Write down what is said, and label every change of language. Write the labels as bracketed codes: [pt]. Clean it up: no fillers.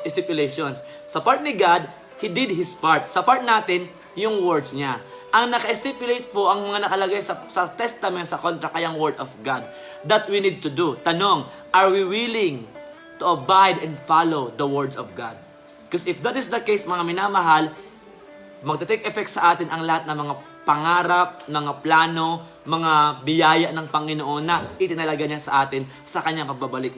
[tl] Stipulations. Sa part ni God, [en] He did His part. [tl] Sa part natin, yung words niya. Ang naka-stipulate po, ang mga nakalagay sa testament, sa contract, ay ang word of God. [en] That we need to do. Tanong, are we willing to abide and follow the words of God? Because if that is the case, [tl] mga minamahal, magte-take effect sa atin ang lahat ng mga pangarap, mga plano, mga biyaya ng Panginoon na itinalaga niya sa atin sa kanyang pagbabalik.